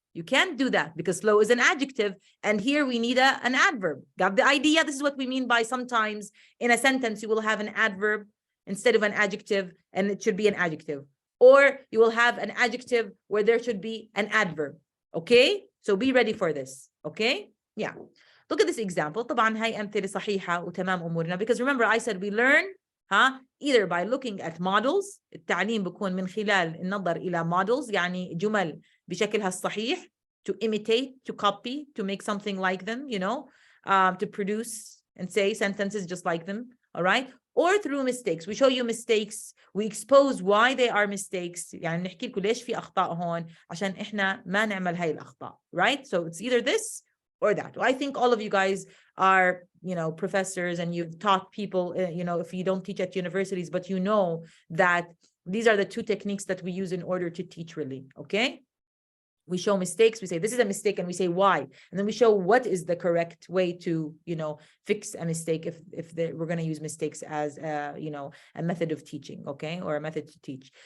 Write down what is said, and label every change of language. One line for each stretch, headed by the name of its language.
English: You can't do that because slow is an adjective. And here we need an adverb. Got the idea? This is what we mean by sometimes in a sentence, you will have an adverb instead of an adjective, and it should be an adjective. Or you will have an adjective where there should be an adverb. Okay? So be ready for this. Okay? Yeah. Look at this example.
Arabic: طبعا هاي أمثلة صحيحة وتمام أمورنا.
English: Because remember I said we learn either by looking at models.
Arabic: التعليم بيكون من خلال النظر إلى models، يعني جمل بشكلها الصحيح,
English: to imitate, to copy, to make something like them, to produce and say sentences just like them. All right? Or through mistakes. We show you mistakes. We expose why they are mistakes.
Arabic: يعني نحكي لكم ليش في أخطاء هون عشان إحنا ما نعمل هاي الأخطاء.
English: Right? So it's either this or that. I think all of you guys are, professors, and you've taught people, if you don't teach at universities, but you know that these are the 2 techniques that we use in order to teach really. Okay? We show mistakes, we say this is a mistake, and we say why, and then we show what is the correct way to fix a mistake if we're going to use mistakes as a method of teaching, okay, or a method to teach.